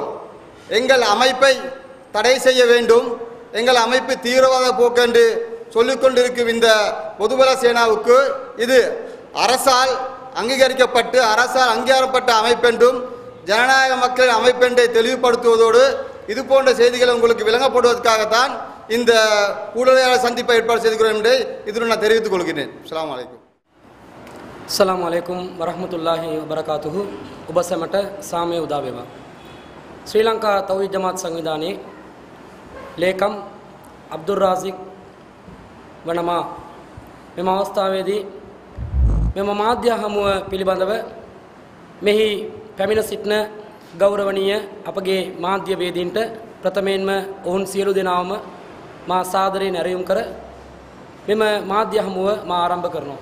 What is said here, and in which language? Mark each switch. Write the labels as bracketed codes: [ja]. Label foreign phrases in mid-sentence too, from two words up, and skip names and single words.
[ta] எங்கள் அமைப்பை தடை செய்ய வேண்டும், எங்கள் அமைப்பு தீவிரவாத போக்கு என்று சொல்லிக்கொண்டிருக்கும் இந்த பொதுபல சேனாவுக்கு இது அரசால் அங்கீகரிக்கப்பட்டு அரசால் அங்கீகாரப்பட்ட அமைப்பென்றும் ஜனநாயக மக்களின் அமைப்பென்றை தெளிவுபடுத்துவதோடு இது போன்ற செய்திகளை உங்களுக்கு விளங்கப்படுவதற்காகத்தான் இந்த ஊடகவியலாளர் சந்திப்பை ஏற்பாடு செய்திருக்கிறோம் என்று இதில் நான் தெரிவித்துக் கொள்கிறேன். [ar] السلام عليكم. السلام عليكم ورحمة الله وبركاته. [si] උබසමට සාමය උදා වේවා. ශ්‍රී ලංකා තෞහීද් ජමාත් සංවිධානයේ ලේකම් අබ්දුල් රාසික් වනමා මෙම අවස්ථාවේදී මෙම මාධ්‍ය හමුව පිළිබඳව මෙහි පැමිණ සිටින ගෞරවනීය අපගේ මාධ්‍ය වේදීන්ට ප්‍රථමයෙන්ම ඔවුන් සියලු දෙනාම මා සාදරයෙන් ඇරයුම් කර මෙම මාධ්‍ය හමුව මා ආරම්භ කරනවා.